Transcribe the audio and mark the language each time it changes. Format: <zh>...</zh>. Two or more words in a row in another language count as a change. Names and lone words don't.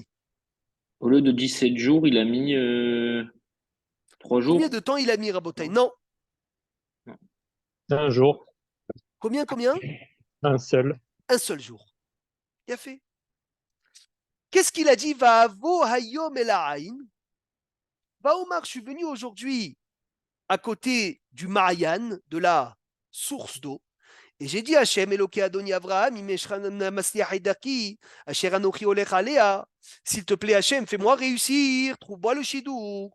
<fr>Au lieu de 17 jours, il a mis 3 jours. Combien de temps il a mis, Rabotai? Non. Un jour. Combien? Un seul. Un seul jour. Il a fait. Qu'est-ce qu'il a dit?</fr> <he>ואבא היום אל העין. ואמר,</he> <fr>je suis venu aujourd'hui à côté du Ma'ayan, de la source d'eau. Et j'ai dit</fr> <he>השם, אלוקי אדוני אברהם, אשר אנוכי הולך עליה.</he> <fr>S'il te plaît, Hachem, fais-moi réussir, trouve-moi le shidour.</fr>